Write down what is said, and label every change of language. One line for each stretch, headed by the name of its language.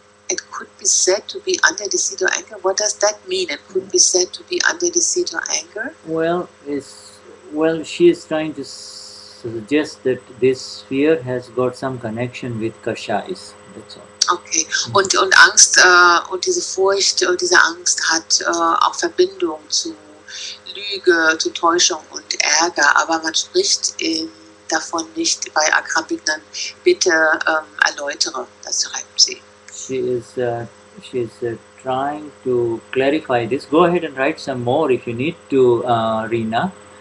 English: It could be said to be under deceit or anger. What does that mean? It could be said to be under deceit or anger? Well, she is trying to suggest that this fear has got some connection with Kashais. That's all.
German: Okay, und Angst und diese Furcht und diese Angst hat auch Verbindung zu Lüge, zu Täuschung und Ärger, aber man spricht davon nicht bei Akram Vignan. Bitte erläutere, das schreibt sie.
English: She is trying to clarify this. Go ahead and write some more if you need to, Reena.